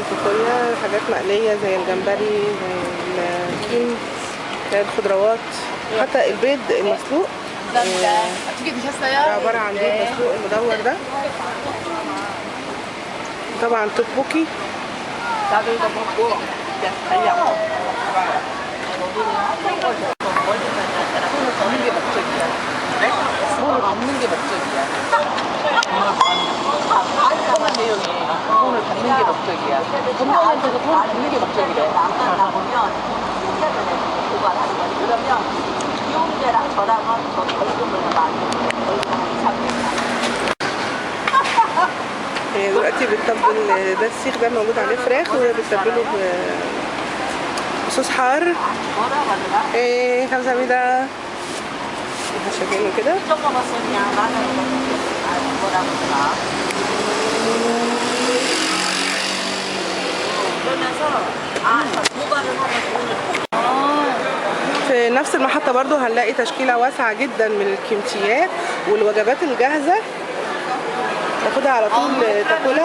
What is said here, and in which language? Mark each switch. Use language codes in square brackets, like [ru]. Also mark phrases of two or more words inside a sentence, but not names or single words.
[ar] في كوريا، حاجات مقلية زي الجمبري، زي الكيم، الخضروات، حتى البيض المسلوق. عبارة عن بيض مسلوق المدور ده. طبعا توبوكي. [ko] 돈을 받는 게 목적이야. 본인한테서 돈 받는 게 목적이래. 그러면 이용자랑 저랑은 벌금을 많이 [ar] دلوقتي بتتبل ده السيخ ده موجود عليه فراخ، وبتتبله بصوص حار. 감사합니다. شايفينه كده. في نفس المحطة برضو هنلاقي تشكيلة واسعة جدا من الكيمتيات والوجبات الجاهزة، تاخدها على طول تاكلها.